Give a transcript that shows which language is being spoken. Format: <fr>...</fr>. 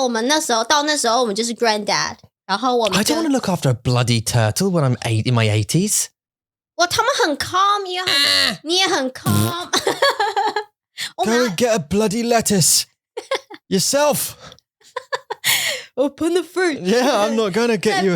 <zh>我们那时候我们就是 granddad， 然后我们</zh> <en>I don't want to look after a bloody turtle when I'm in my 80s.</en> <zh>哇，他们很 calm， 你也很 calm。</zh> <en>Go and get a bloody lettuce yourself. Open the fridge. Yeah, I'm not going to get you.</en>